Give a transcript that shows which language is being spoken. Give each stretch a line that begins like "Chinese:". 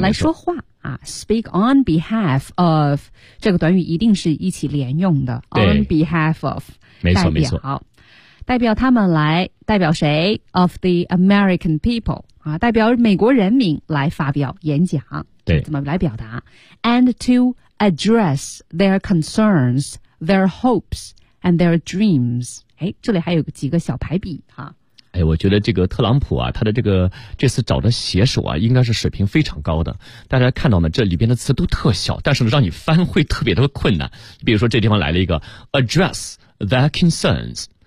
Chinese: 来说话啊 ，
English: speak on behalf of，
Chinese: 这个短语一定是一起连用的 ，
English: on behalf of，
Chinese: 没错没错，代表他们来，代表谁 ？
English: of the American people，
Chinese: 啊，代表美国人民来发表演讲。对，怎么来表达
English: ？And to address their concerns, their hopes, and their dreams。
Chinese: 哎，这里还有几个小排比啊。哎，我觉得这个特朗普啊，他的这次找的写手啊，应该是水平非常高的。大家看到呢，这里边的词都特小，但是呢，让你翻会特别的困难。比如说这地方来了一个
English: address their concerns。